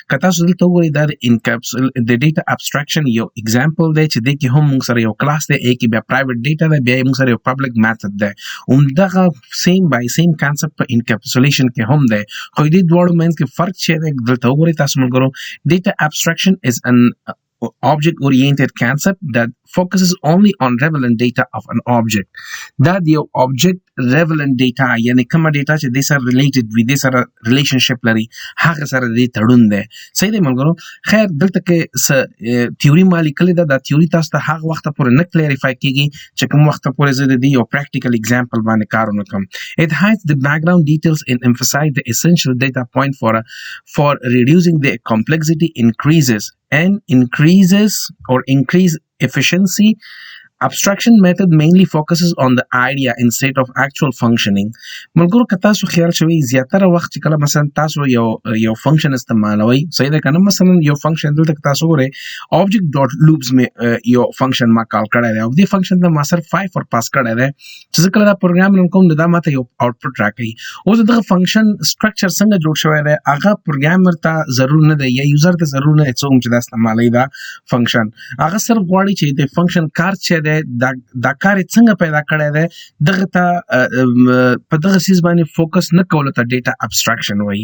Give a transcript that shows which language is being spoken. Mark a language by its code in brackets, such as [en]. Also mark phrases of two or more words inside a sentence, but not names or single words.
[ps] که تاسو دلته وګورئ دا د [en] data abstraction [ps] یو اگزامپل دی چې دې کې هم موږ سره یو کلاس دی کې بیا [en] private data [ps] ده بیا موږ سره یو [en] public method [ps] دی. همدغه [en] same by same concept [ps] په انکپسولیشن کې هم دی خو دې دواړو منځ کې فرق چې دی دلته وګورئ تاسو ملګرو. [en] data abstraction is an object-oriented concept that focuses only on relevant data of an object. [ps] دا د یو [en] object relevant data [ps] یعنی کومه ډیټا چې د سره ریلیټډ وي د سره ریلیشنشپ لري هغه سره د تړون دی. صحیح دی ملګرو. خیر دلته کې تیوري ما لیکلې ده. دا تیوري تاسو ته هغه وخت پورې نه کلیریفای کیږي چې کوم وخت پورې زه د دې یو [en] practical example [ps] باندې کار ونه کوم. [en] It hides the background details and emphasize the essential data point for reducing the complexity increase efficiency. Abstraction method mainly focuses on the idea instead of actual functioning. [ps] ملګرو که تاسو خیال شوي زیاتره وخت چې کله مثلا تاسو یو فنکشن استعمالوي. صحیح ده کنه. مثلا یو فنکشن دلته که تاسو ګورئ [en] object dot loops [ps] مې یو فنکشن ما کال کړی دی او دې فنکشن ته ما صرف 5 ور پاس کړی دی چې زه کله دا [en] program run [ps] کوم دا ماته یو آوټپوټ راکوي. اوس دغه [en] function structure [ps] څنګه جوړ شوی دی هغه پروګرامر ته ضرور نه دی یا یوزر ته ضرور نه دی څوک چې دا استعمالوي دا فنکشن. هغه صرف غواړي چې د فنکشن کار چې دا کار څنګه پیدا کړی دی دغه ته په دغه سیز باندې فوکس نه کول ته [en] data abstraction [ps] وایي.